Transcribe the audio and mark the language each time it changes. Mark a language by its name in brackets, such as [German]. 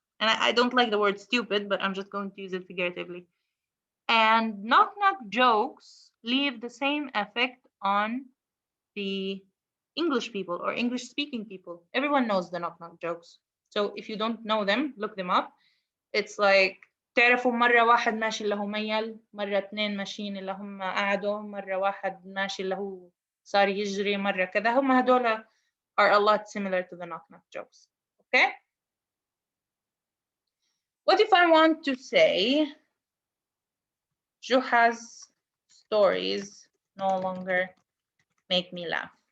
[English] And I don't like the word stupid, but I'm just going to use it figuratively. And knock-knock jokes leave the same effect on the English people or English-speaking people. Everyone knows the knock-knock jokes. So if you don't know them, look them up. It's like, [Arabic] تعرفوا مرة واحد ماشي اللي هو ميل، مرة اثنين ماشيين اللي هم قعدوا، مرة واحد ماشي اللي هو صار يجري، مرة كذا. هم هدول [English] are a lot similar to the knock-knock jokes. Okay? What if I want to say Juha's stories no longer make me laugh?